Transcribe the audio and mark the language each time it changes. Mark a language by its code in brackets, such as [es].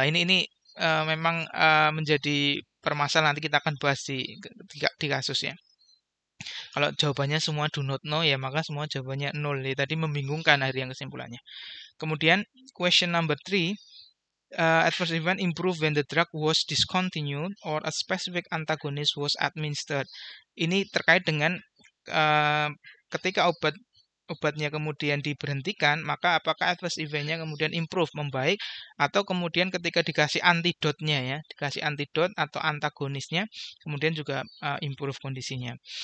[id] Ini memang menjadi permasalahan, nanti kita akan bahas di kasus ya. Kalau jawabannya semua do not know ya, maka semua jawabannya 0 ya. Tadi membingungkan akhirnya kesimpulannya. [en] Kemudian question number 3, adverse event improve when the drug was discontinued or a specific antagonist was administered. [id] Ini terkait dengan ketika obatnya kemudian diberhentikan, maka apakah adverse eventnya kemudian improve, membaik, atau kemudian ketika dikasih antidotnya ya, dikasih antidot atau antagonisnya, kemudian juga improve kondisinya.